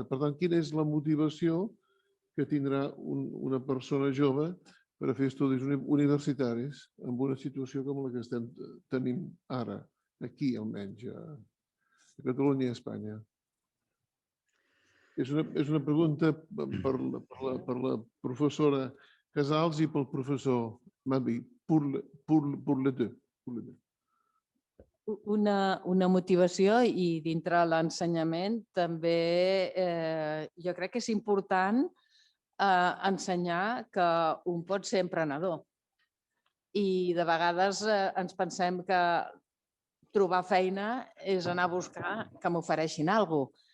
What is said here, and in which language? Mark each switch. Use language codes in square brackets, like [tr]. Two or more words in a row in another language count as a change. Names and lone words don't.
[ca] Per tant, quina és la motivació que tindrà una persona jove per a fer estudis universitaris en una situació com la que estem tenint ara, aquí almenys, a Catalunya i a Espanya? És una pregunta per la professora Casals i pel professor Mabi, [fr] pour les deux. [ca] Una motivació i dintre l'ensenyament també jo crec que és important ensenyar que un pot ser emprenedor. I de vegades ens pensem que trobar feina és anar a buscar que m'ofereixin alguna cosa.